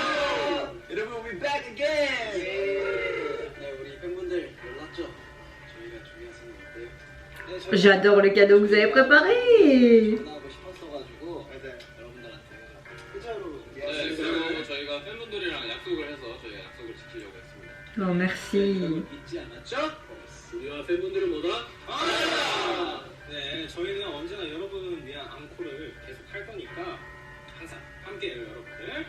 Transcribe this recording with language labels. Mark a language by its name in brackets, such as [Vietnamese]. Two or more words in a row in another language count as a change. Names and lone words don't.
[French] J'adore le cadeau que vous avez préparé. Oh merci. [Korean] 네, 저희는 언제나 여러분을 위한 앙코르를 계속 할 거니까 항상 함께해요, 여러분들.